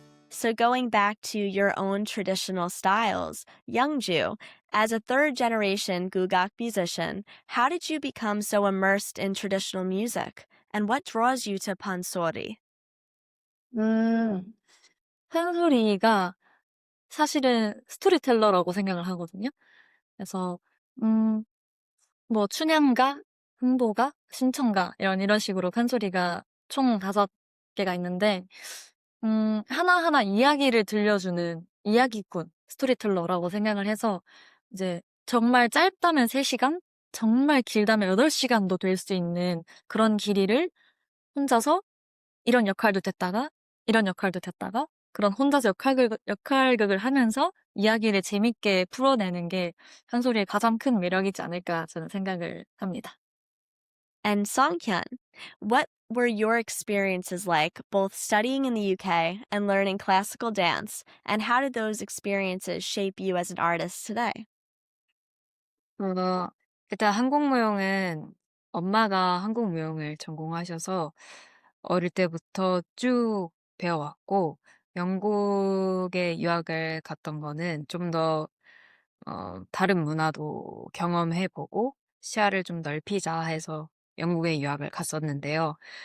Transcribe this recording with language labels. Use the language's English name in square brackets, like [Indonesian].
[English] So going back to your own traditional styles, Yeongjoo, as a third-generation Gugak musician, how did you become so immersed in traditional music? And what draws you to Pansori? [Korean] 판소리가 사실은 스토리텔러라고 생각을 하거든요. 그래서 뭐 춘향가, 흥보가, 신청가 이런 식으로 판소리가 총 5개가 있는데 하나하나 이야기를 들려주는 이야기꾼, 스토리텔러라고 생각을 해서 이제 정말 짧다면 3시간, 정말 길다면 8시간도 될 수 있는 그런 길이를 혼자서 이런 역할도 됐다가 이런 역할도 됐다가 그런 혼자서 역할극을 하면서 이야기를 재밌게 풀어내는 게 판소리의 가장 큰 매력이지 않을까 저는 생각을 합니다. [English] And Songhyun, what were your experiences like both studying in the UK and learning classical dance? And how did those experiences shape you as an artist today? [Korean] 일단 한국무용은 엄마가 한국무용을 전공하셔서 어릴 때부터 쭉 배워왔고, 영국에 유학을 갔던 거는 좀 더 다른 문화도 경험해보고 시야를 좀 넓히자 해서 영국에 유학을 갔었는데요.